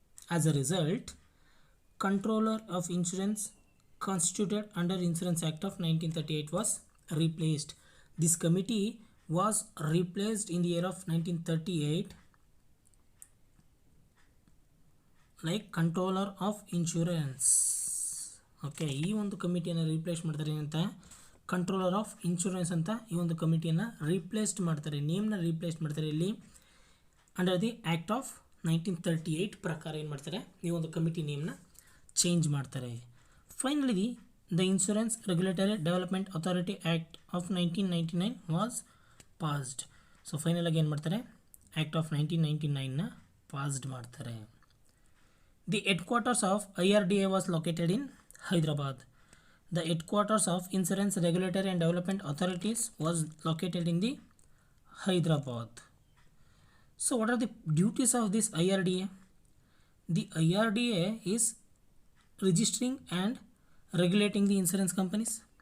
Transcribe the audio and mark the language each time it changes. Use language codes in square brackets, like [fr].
[en] As a result, Controller of Insurance constituted under Insurance Act of 1938 was replaced. This committee was replaced in the year of 1938 like Controller of Insurance. [kn] Okay, ಈ ಒಂದು ಕಮಿಟಿಯನ್ನು replace ಮಾಡ್ತಾರೆ ಅಂತ controller of insurance ಅಂತ ಈ ಒಂದು ಕಮಿಟಿಯನ್ನು replaced ಮಾಡ್ತಾರೆ, ನೇಮ್ನ replace ಮಾಡ್ತಾರೆ. ಇಲ್ಲಿ [en] under the act of [kn] 1938 ಪ್ರಕಾರ ಏನು ಮಾಡ್ತಾರೆ, ಈ ಒಂದು ಕಮಿಟಿ ನೇಮ್ನ ಚೇಂಜ್ ಮಾಡ್ತಾರೆ. [en] Finally the insurance regulatory development authority act of 1999 was passed. [kn] So final ಆಗಿ ಏನು ಮಾಡ್ತಾರೆ, ಆ್ಯಕ್ಟ್ ಆಫ್ 1999ನ ಪಾಸ್ಡ್ ಮಾಡ್ತಾರೆ. [en] The headquarters of IRDA was located in Hyderabad. The headquarters of Insurance Regulatory and Development Authorities was located in the Hyderabad. So what are the duties of this IRDA? The IRDA is registering and regulating the insurance companies.